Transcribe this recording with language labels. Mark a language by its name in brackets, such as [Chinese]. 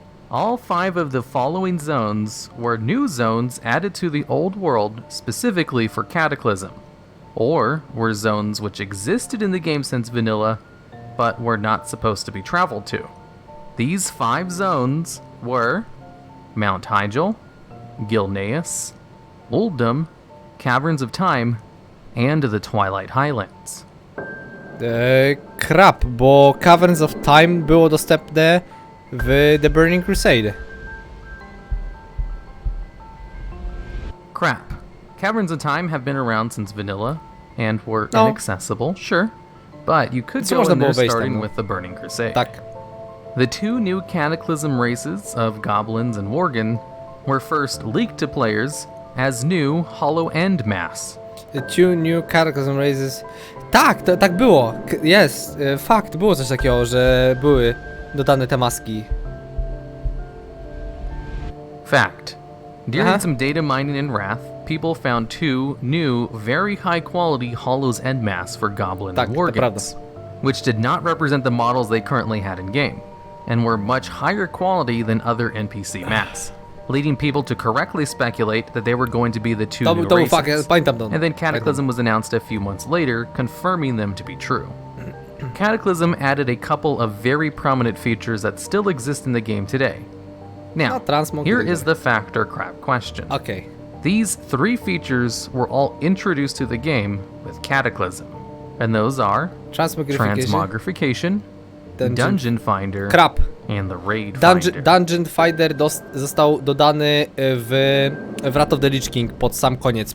[English] All 5 of the following zones were new zones added to the old world specifically for Cataclysm, or were zones which existed in the game since vanilla, but were not supposed to be traveled to. These 5 zones were Mount Hyjal, Gilneas, Uldum, Caverns of Time, and the Twilight Highlands. [Polish] Crap, bo Caverns of Time było dostępne w The Burning Crusade. [English] Crap. Caverns of Time have been around since vanilla and were inaccessible, sure, but you could go in there starting with the Burning Crusade. [Polish] Tak. [English] The 2 new Cataclysm races of Goblins and Worgen were first leaked to players as new Hollow End Mass. The 2 new Cataclysm races. [Polish] Tak, tak było. Jest, fakt, było coś takiego, że były dodane te maski. [English] Fact. During some data mining in Wrath, people found 2 new, very high quality Hollow's End Masks for Goblin and Worgens, which did not represent the models they currently had in game, and were much higher quality than other NPC masks, leading people to correctly speculate that they were going to be the 2 new races. And then Cataclysm was announced a few months later, confirming them to be true. Cataclysm added a couple of very prominent features that still exist in the game today. Now, here is the fact or crap question. Okay. These 3 features were all introduced to the game with Cataclysm, and those are Transmogrification, Dungeon Finder, and the Raid Finder. [Polish] Dungeon Finder został dodany w Wrath of the Lich King pod sam koniec.